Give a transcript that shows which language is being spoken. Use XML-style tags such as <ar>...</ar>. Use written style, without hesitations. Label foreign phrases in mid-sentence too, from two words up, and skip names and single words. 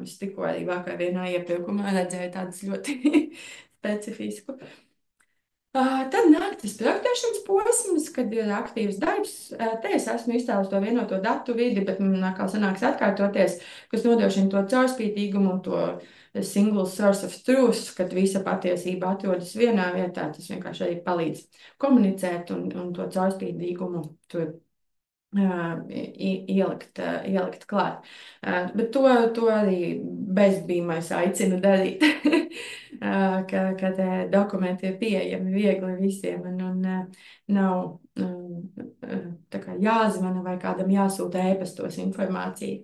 <lv>Es tikko arī vakar vienā iepirkumā redzēju tādas ļoti specifisku. Tad nāk tas projektēšanas posms, kad ir aktīvs darbs. Te es esmu izcēlus to vienoto datu vidi, bet man atkal sanāks atkārtoties, kas nodrošina to caurspīdīgumu un to</lv> <en>single source of truth,</en> <lv>kad visa patiesība atrodas vienā vietā. Tas vienkārši arī palīdz komunicēt un to caurspīdīgumu tur ielikt klāt. Bet to arī bezbīmais aicinu darīt, ka dokumenti ir pieejami viegli visiem un nav tā kā jāzvana vai kādam jāsūta ēpastos informācija.</lv>